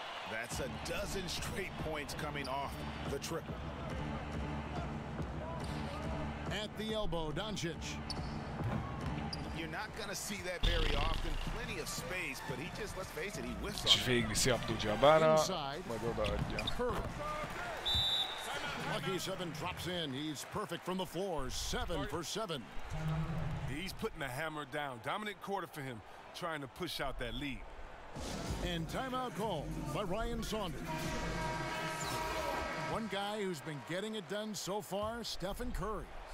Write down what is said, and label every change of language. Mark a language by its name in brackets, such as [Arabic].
[English] That's a dozen straight points coming off the triple. At the elbow, Doncic. You're not going to see that very often. Plenty of space, but he just, let's face it, he whiffs on it. [Hungarian] És végviszi Abdul-Jabbarra, majd odaadja. [English] Lucky 7 drops in. He's perfect from the floor. 7 for 7. He's putting the hammer down. Dominant quarter for him, trying to push out that lead. And timeout call by Ryan Saunders. One guy who's been getting it done so far, Stephen Curry.